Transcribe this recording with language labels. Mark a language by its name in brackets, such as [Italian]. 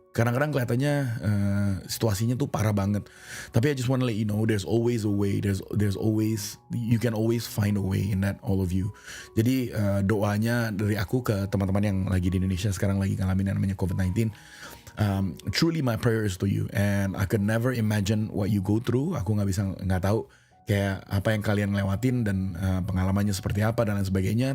[Indonesian] Kadang-kadang kelihatannya situasinya tuh parah banget, tapi [English] I just want to let you know there's always a way. There's always, you can always find a way in that, all of you. [Indonesian] Jadi doanya dari aku ke teman-teman yang lagi di Indonesia sekarang lagi ngalamin yang namanya COVID-19. [English] Truly my prayer is to you, and I could never imagine what you go through. [Indonesian] Aku nggak tahu kayak apa yang kalian lewatin dan pengalamannya seperti apa dan lain sebagainya.